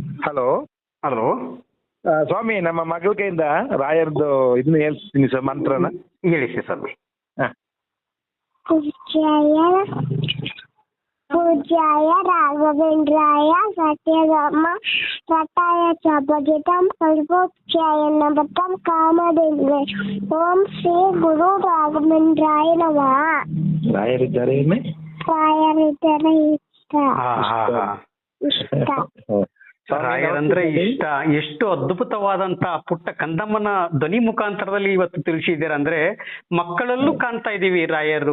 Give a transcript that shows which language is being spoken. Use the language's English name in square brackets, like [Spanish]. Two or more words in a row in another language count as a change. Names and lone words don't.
[Kannada] ಹಲೋ. ಹಲೋ. ಸ್ವಾಮಿ, ನಮ್ಮ ಮಗಳ ಕೈಯಿಂದ ರಾಯರ್ದು ಇದನ್ನ ಹೇಳ್ತೀನಿ ಸರ್, ಮಂತ್ರನ. ಹೇಳಿ ಸ್ವಾಮಿ. [Sanskrit] पूज्याय राघवेन्द्राय सत्यधर्म रताय च भजतां कल्पोक्षाय नमतां कामधेनवे ओम श्री गुरु राघवेन्द्राय नमः. [Kannada] ರಾಯರಿದ್ದಾರೆ ರಾಯರಿದ್ದರೆ ಇಷ್ಟ. ರಾಯರಂದ್ರೆ ಇಷ್ಟ. ಎಷ್ಟು ಅದ್ಭುತವಾದಂತ ಪುಟ್ಟ ಕಂದಮ್ಮನ ಧ್ವನಿ ಮುಖಾಂತರದಲ್ಲಿ ಇವತ್ತು ತಿಳಿಸಿದ್ದೀರ ಅಂದ್ರೆ ಮಕ್ಕಳಲ್ಲೂ ಕಾಣ್ತಾ ಇದೀವಿ ರಾಯರು.